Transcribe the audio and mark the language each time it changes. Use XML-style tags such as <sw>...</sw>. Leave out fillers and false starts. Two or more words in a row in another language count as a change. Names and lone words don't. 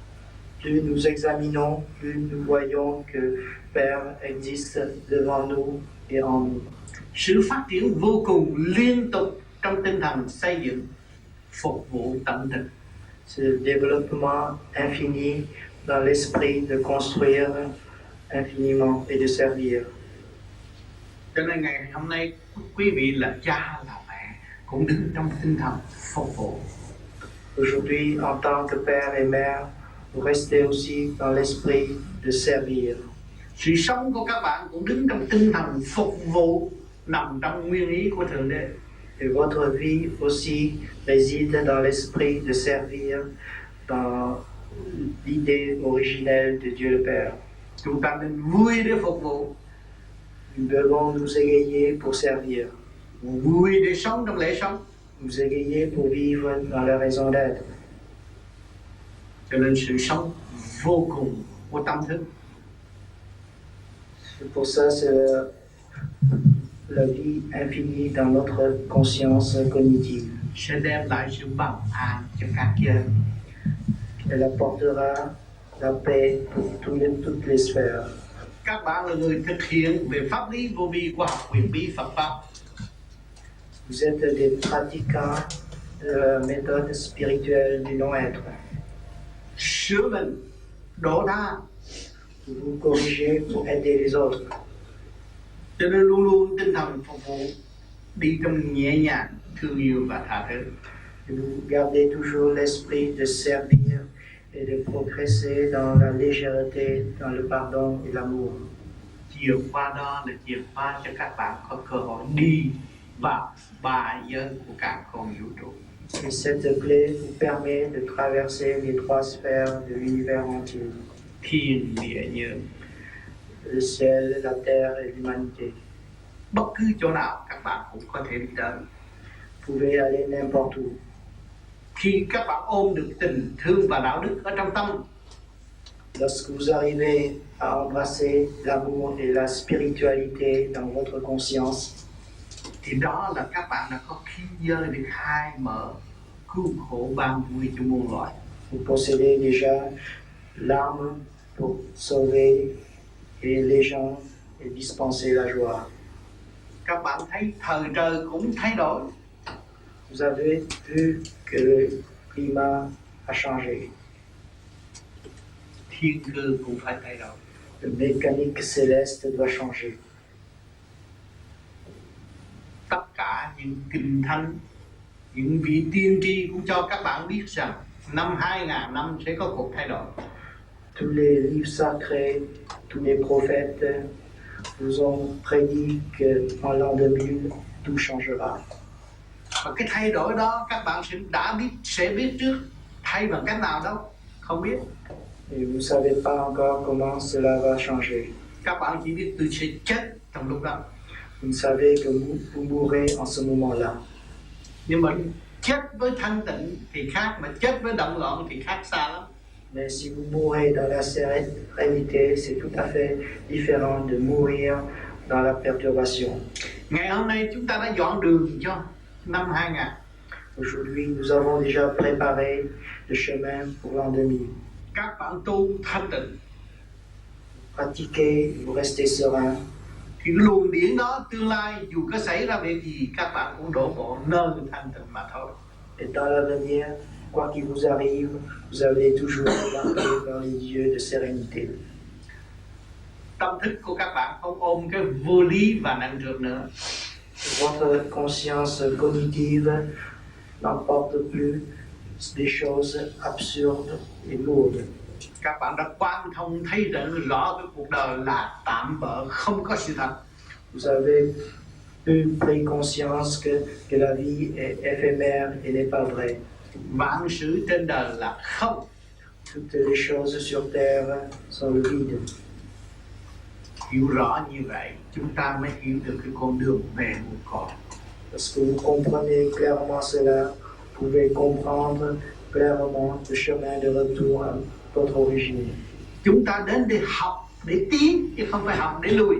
<fr>Plus nous examinons, plus nous voyons que Père existe devant nous et en nous.</fr> <vi>Sự phát triển vô cùng liên tục trong tinh thần xây dựng, phục vụ tận tình.</vi> <fr>Ce développement infini dans l'esprit de construire infiniment et de servir.</fr> <vi>Cho nên ngày hôm nay quý vị là cha là mẹ cũng đứng trong tinh thần phục vụ.</vi> <fr>Aujourd'hui, en tant que père et mère, vous restez aussi dans l'esprit de servir.</fr> <vi>Sự sống của các bạn cũng đứng trong tinh thần phục vụ nằm trong nguyên ý của Thượng Đế.</vi> <fr>Et votre vie aussi réside dans l'esprit de servir, dans l'idée originelle de Dieu le Père.</fr> <vi>Chúng ta nên vui để phục vụ,</vi> <fr>Nous devons nous égayer pour servir,</fr> <vi>vui để sống trong lễ sống.</vi> <fr>nous égayer pour vivre dans la raison d'être.</fr> <vi>Cho nên sự sống vô cùng của tâm thức.</vi> <fr>C'est pour ça, c'est la vie infinie dans notre conscience cognitive.</fr> <vi>Sẽ đem lại sự bằng an cho các giới.</vi> <fr>Elle apportera la paix pour toutes les sphères.</fr> <vi>Các bạn là người thực hiện về pháp lý vô vi khoa học huyền bí Phật pháp.</vi> <fr>Vous êtes des pratiquants de la méthode spirituelle du non-être.</fr> <vi>Sửa mình, độ tha.</vi> <fr>Vous vous corrigez pour aider les autres.</fr> <vi>Cho nên luôn luôn tinh thần phục vụ đi trong nhẹ nhàng, thương yêu và tha thứ.</vi> <fr>Vous gardez toujours l'esprit de servir et de progresser dans la légèreté, dans le pardon et l'amour.</fr> <vi>Chìa khóa đó là chìa khóa cho các bạn có cơ hội đi vào ba giới của càn khôn vũ trụ.</vi> <fr>Et cette clé vous permet de traverser les trois sphères de l'univers entier.</fr> <vi>Thiên địa nhân.</vi> <fr>Le ciel, la terre et l'humanité.</fr> <vi>bất cứ chỗ nào các bạn cũng có thể đi tới.</vi> <fr>Vous pouvez aller n'importe où.</fr> <vi>Khi các bạn ôm được tình thương và đạo đức ở trong tâm,</vi> <fr>Lorsque vous arrivez à embrasser l'amour et la spiritualité dans votre conscience,</fr> <vi>thì đó là các bạn đã có khí giới để khai mở cứu khổ ban vui cho muôn loài.</vi> <fr>vous possédez déjà l'arme pour sauver et les gens et dispenser la joie.</fr> <vi>Các bạn thấy thời trời cũng thay đổi.</vi> <fr>Vous avez vu que le climat a changé.</fr> <vi>Thiên cơ cũng phải thay đổi.</vi> <fr>Le mécanique céleste doit changer.</fr> <vi>Tất cả những kinh thánh, những vị tiên tri cũng cho các bạn biết rằng năm 2000 năm sẽ có cuộc thay đổi.</vi> <fr>Tous les livres sacrés, tous les prophètes vous ont prédit qu'en l'an 2000, tout changera.</fr> <vi>Và cái thay đổi đó các bạn sẽ biết trước. Thay bằng cách nào đâu, không biết.</vi> <fr>Et vous ne savez pas encore comment cela va changer.</fr> <vi>Các bạn chỉ biết tôi sẽ chết trong lúc đó.</vi> <fr>Vous ne savez que vous mourrez en ce moment-là.</fr> <vi>Nhưng mà chết với thanh tịnh thì khác, mà chết với động loạn thì khác xa lắm.</vi> <fr>Mais si vous mourrez dans la sérénité, c'est tout à fait différent de mourir dans la perturbation.</fr> <vi>Ngày hôm nay chúng ta đã dọn đường cho năm 2000.</vi> <fr>Aujourd'hui, nous avons déjà préparé le chemin pour l'an 2000.</fr> <vi>Các bạn tu thanh tịnh</vi> <fr>Pratiquez, vous restez serein.</fr> <vi>thì cái luồng điển đó tương lai dù có xảy ra việc gì các bạn cũng đổ bộ nơi thanh tịnh mà thôi.</vi> <fr>Et dans l'avenir, quoi qu'il vous arrive, vous allez toujours embarquer dans les lieux de sérénité.</fr> <vi>Tâm thức của các bạn không ôm cái vô lý và nặng trược nữa.</vi> <fr>Votre conscience cognitive n'emporte plus des choses absurdes et lourdes.</fr> <vi>Các bạn đã quan thông thấy rõ cái cuộc đời là tạm bợ, không có sự thật.</vi> <fr>Vous avez pris conscience que la vie est éphémère et n'est pas vraie.</fr> <vi>Vạn sự trên đời là không.</vi> <fr>Toutes les choses sur terre sont le vide.</fr> <vi>Hiểu rõ như vậy, chúng ta mới hiểu được cái con đường về nguồn cội.</vi> <fr>Lorsque vous comprenez clairement cela, vous pouvez comprendre clairement le chemin de retour à votre origine.</fr> <vi>Chúng ta đến để học, để tiến, chứ không phải học để lùi.</vi>